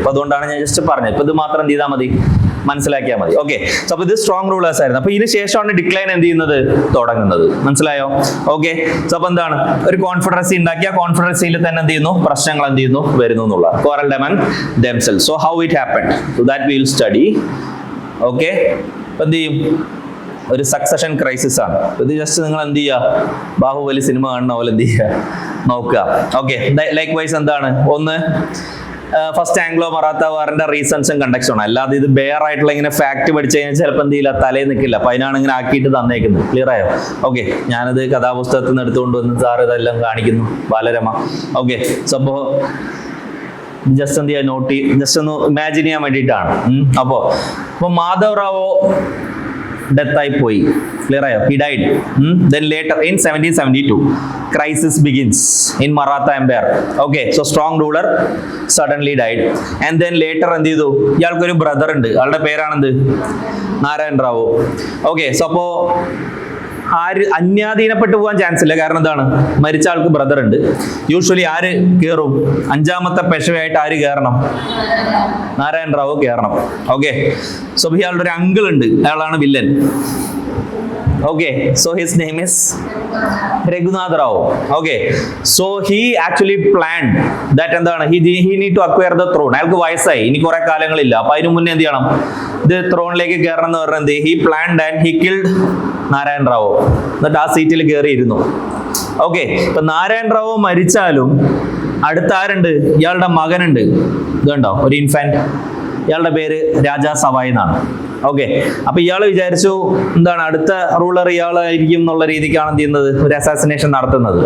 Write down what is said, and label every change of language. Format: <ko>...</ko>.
<ml>അപ്പൊ അതുകൊണ്ടാണ് ഞാൻ ജസ്റ്റ് പറഞ്ഞത്. ഇപ്പൊ ഇത് മാത്രം എന്ത് ചെയ്താൽ മതി, മനസ്സിലാക്കിയാൽ മതി. ഓക്കെ. സോ അപ്പൊ ഇത് സ്ട്രോങ് റൂളേഴ്സ് ആയിരുന്നു. അപ്പൊ ഇതിന് ശേഷമാണ് ഡിക്ലൈൻ എന്ത് ചെയ്യുന്നത്, തുടങ്ങുന്നത്. മനസ്സിലായോ? ഓക്കെ. സോ അപ്പൊ എന്താണ്, ഒരു കോൺഫെഡറസി ഉണ്ടാക്കിയ കോൺഫെഡറസിയിൽ തന്നെ എന്ത് ചെയ്യുന്നു, പ്രശ്നങ്ങൾ എന്ത് ചെയ്യുന്നു, വരുന്നു എന്നുള്ള</ml> <en>quarreled among themselves. So how it happened, so that we will study. Okay.</en> <ml>അപ്പൊ എന്ത് ചെയ്യും, ഒരു സക്സഷൻ ക്രൈസിസ് ആണ്. ഇത് ജസ്റ്റ് നിങ്ങൾ എന്ത് ചെയ്യുക, ബാഹുബലി സിനിമ കാണുന്ന പോലെ എന്ത് ചെയ്യുക, നോക്കുക. ഓക്കെ. ലൈക്ക് വൈസ് എന്താണ്, ഒന്ന് ഫസ്റ്റ് ആംഗ്ലോ മറാത്ത വാറിന്റെ റീസൺസും കണ്ടക്സും. അല്ലാതെ ഇത് ബെയർ ആയിട്ടുള്ള ഇങ്ങനെ ഫാക്ട് പഠിച്ചു കഴിഞ്ഞാൽ ചിലപ്പോൾ എന്ത് ചെയ്യില്ല, തലയിൽ നിൽക്കില്ല. അപ്പൊ അതിനാണ് ഇങ്ങനെ ആക്കിയിട്ട് തന്നേക്കുന്നത്. ക്ലിയർ ആയോ? ഓക്കെ. ഞാനത് കഥാപുസ്തകത്തിൽ നിന്ന് എടുത്തുകൊണ്ട് വന്ന് സാർ ഇതെല്ലാം കാണിക്കുന്നു, ബാലരമ. ഓക്കെ. സോ അപ്പോ ജസ്റ്റ് എന്ത് ചെയ്യാൻ നോട്ട് ജസ്റ്റ് ഒന്ന് ഇമാജിൻ ചെയ്യാൻ വേണ്ടിയിട്ടാണ്. അപ്പൊ മാധവ് റാവോ ഡെത്ത് ആയി പോയി. ക്ലിയർ ആയോ?</ml> <en>He died. Then later in 1772 crisis begins in Maratha Empire. Okay, so strong ruler suddenly died. And then later</en> <ml>എന്ത് ചെയ്തു, ഇയാൾക്കൊരു ബ്രദർ ഉണ്ട്. ആളുടെ പേരാണെന്ത്, നാരായൺ റാവു. ഓക്കെ. സോ അപ്പോ ആര് അന്യാധീനപ്പെട്ടു പോകാൻ ചാൻസ് ഇല്ല. കാരണം എന്താണ്, മരിച്ച ആൾക്ക് ബ്രദർ ഉണ്ട്. യൂഷ്വലി ആര് കയറും, 5ാമത്തെ പെഷവയായിട്ട് ആര് കയറണം, നാരായൺ റാവു കയറണം. ഓക്കെ. സോ ഇയാളുടെ ഒരു അങ്കിൾ ഉണ്ട്, അയാളാണ് villain.</ml> <en>Okay, so his name is Raghunath Rao. Okay, so he actually planned that</en> <ml>എന്താണ്,</ml> <en>he need to acquire the throne.</en> <ml>അയാൾക്ക് വയസ്സായി, ഇനി കുറെ കാലങ്ങളില്ല. അപ്പൊ അതിനു മുന്നേ എന്ത് ചെയ്യണം, ഇത് ത്രോണിലേക്ക് കയറണം എന്ന് പറഞ്ഞത്.</ml> <en>he planned and he killed Narayan Rao.</en> <ml>എന്നിട്ട് ആ സീറ്റിൽ കയറിയിരുന്നു. ഓക്കെ. ഇപ്പൊ നാരായൺ റാവു മരിച്ചാലും അടുത്ത ആരുണ്ട്, ഇയാളുടെ മകനുണ്ട്. ഇതുണ്ടോ, ഒരു ഇൻഫാന്റ് ഇയാളുടെ പേര് രാജാ സവായ് എന്നാണ്. ഓക്കെ, അപ്പൊ ഇയാൾ വിചാരിച്ചു എന്താണ് അടുത്ത റൂളർ ഇയാളായിരിക്കും എന്നുള്ള രീതിക്കാണ് എന്ത് ചെയ്യുന്നത്, ഒരു അസാസിനേഷൻ നടത്തുന്നത്.</ml>